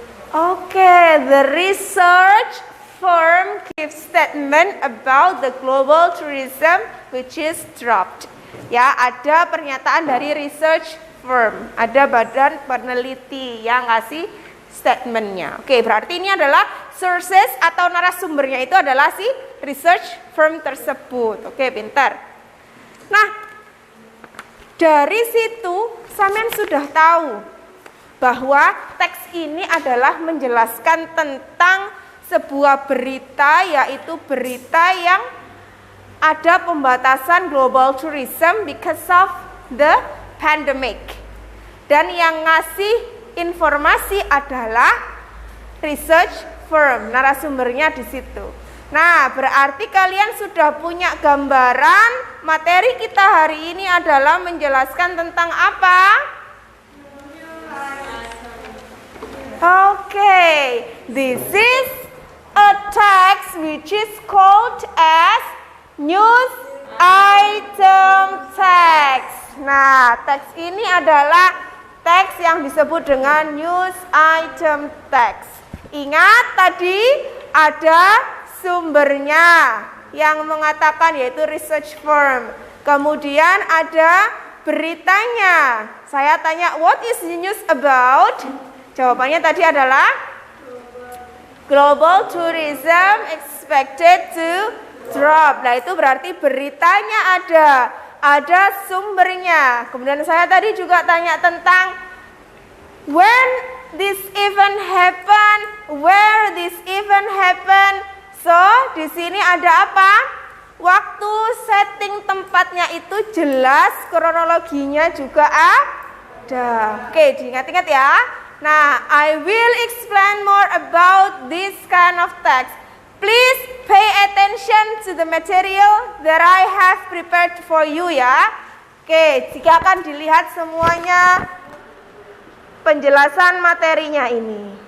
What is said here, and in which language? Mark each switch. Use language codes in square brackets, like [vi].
[en] Okay, the research firm gives statement about the global tourism which is dropped. [id] Ya, ada pernyataan dari research firm, ada badan peneliti yang ngasih statementnya. Oke, berarti ini adalah sources atau narasumbernya itu adalah si research firm tersebut. Oke, pintar. Nah, dari situ sampean sudah tahu bahwa teks ini adalah menjelaskan tentang sebuah berita, yaitu berita yang ada pembatasan global tourism [en] because of the pandemic. [id] Dan yang ngasih informasi adalah research firm, narasumbernya di situ. Nah, berarti kalian sudah punya gambaran materi kita hari ini adalah menjelaskan tentang apa? [en] Okay, this is a text which is called as news item text. [id] Nah, teks ini adalah teks yang disebut dengan news item text. Ingat tadi ada sumbernya yang mengatakan yaitu research firm. Kemudian ada beritanya. Saya tanya, [en] what is the news about? [id] Jawabannya tadi adalah [en] global tourism expected to drop. [id] Nah, itu berarti beritanya ada sumbernya. Kemudian saya tadi juga tanya tentang [en] when this event happen, where this event happen. [id] So, di sini ada apa? Waktu, setting, tempatnya itu jelas, kronologinya juga ada. Oke, diingat-ingat ya. [en] Nah, I will explain more about this kind of text. Please pay attention to the material that I have prepared for you ya. [id] Oke, jika akan dilihat semuanya penjelasan materinya ini.